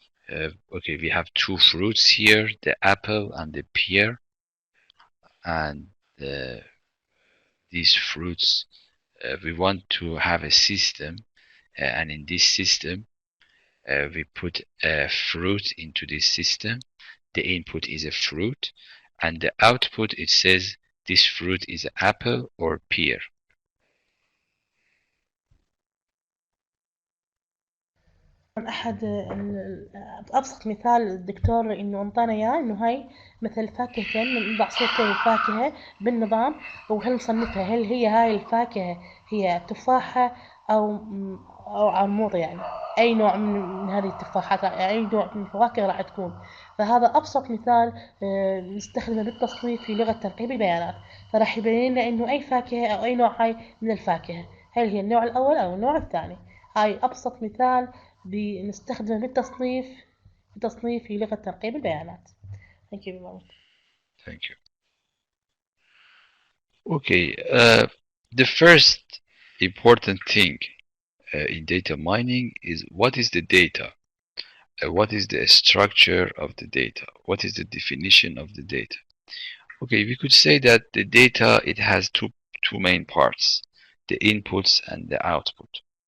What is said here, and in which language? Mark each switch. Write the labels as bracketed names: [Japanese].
[English] Okay, we have two fruits here, the apple and the pear, and these fruits, we want to have a system, and in this system, we put a fruit into this system. The input is a fruit, and the output, it says this fruit is apple or pear. [Arabic] أحد أبسط مثال الدكتور إنه أنطانا إياه إنه هاي مثل فاكهتين، نضع صورة الفاكهة بالنظام وهل نصنفها هل هي هاي الفاكهة هي تفاحة أو عموضة، يعني أي نوع من هذه التفاحات، أي نوع من الفواكه راح تكون. فهذا أبسط مثال نستخدمه بالتصنيف في لغة تنقيب البيانات، فراح يبين لنا إنه أي فاكهة أو أي نوع هاي من الفاكهة هل هي النوع الأول أو النوع الثاني. هاي أبسط مثال بنستخدمه بالتصنيف في لغة تنقيب البيانات. [English] Thank you very much. Thank you. Okay, the first important thing in data mining is what is the data? What is the structure of the data? What is the definition of the data? Okay, we could say that the data, it has two main parts, the inputs and the output.